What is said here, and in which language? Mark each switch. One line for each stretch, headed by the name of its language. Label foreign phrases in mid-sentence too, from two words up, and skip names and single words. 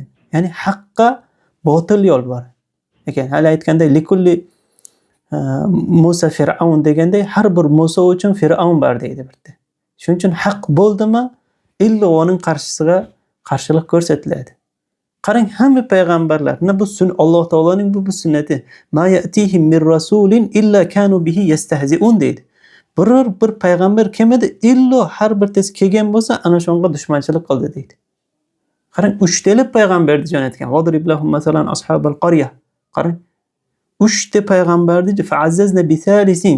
Uzbek: Ya'ni haqqa botil yo'l bor ekan. Hali aytganday
Arabic: لكل موسى فرعون
Uzbek: deganday har bir Musa uchun Fir'aun bor deydi birda. Shuning uchun haq bo'ldimi, illo uning qarshisiga qarshilik ko'rsatiladi. Qarang, hamma payg'ambarlar, bu Alloh taoloning bu sunnati.
Arabic: ما يأتيهم من رسول إلا كانوا به يستهزئون deydi.
Uzbek: Bir payg'ambar kelmadi, illo har birtasi kelgan bo'lsa, ana shunga dushmanchilik qildi deydi. Qarang, 3 ta payg'ambarni jo'natgan.
Arabic: واضرب لهم مثلا أصحاب القرية.
Uzbek: Qarang, 3 ta payg'ambarni
Arabic: فعززنا بثالث.